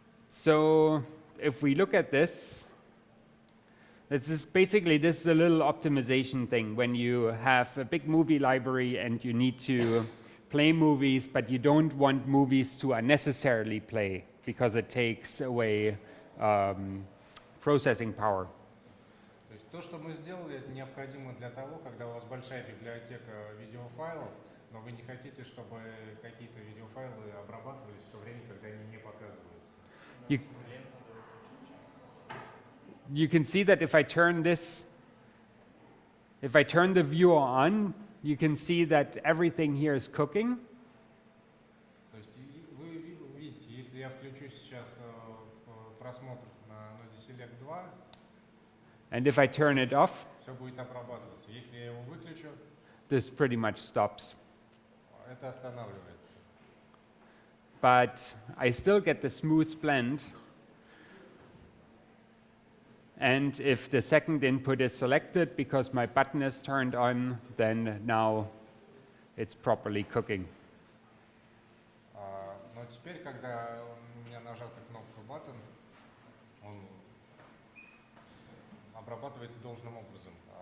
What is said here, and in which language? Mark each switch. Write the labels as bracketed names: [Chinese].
[English] So if we look at this, this is a little optimization thing. When you have a big movie library and you need to play movies, but you don't want movies to unnecessarily play because it takes away processing power. [Russian] То есть то, что мы сделали, это необходимо для того, когда у вас большая библиотека видеофайлов, но вы не хотите, чтобы какие-то видеофайлы обрабатывались в то время, когда они не показываются. [English] You can see that if I turn the viewer on, you can see that everything here is cooking. [Russian] То есть вы видите, если я включу сейчас просмотр на ноде Select 2, [English] And if I turn it off, [Russian] все будет обрабатываться. Если я его выключу, [English] this pretty much stops. [Russian] это останавливается. [English] But I still get the smooth blend. And if the second input is selected because my button is turned on, then now it's properly cooking. [Russian] Но теперь, когда у меня нажата кнопка Button, он обрабатывается должным образом.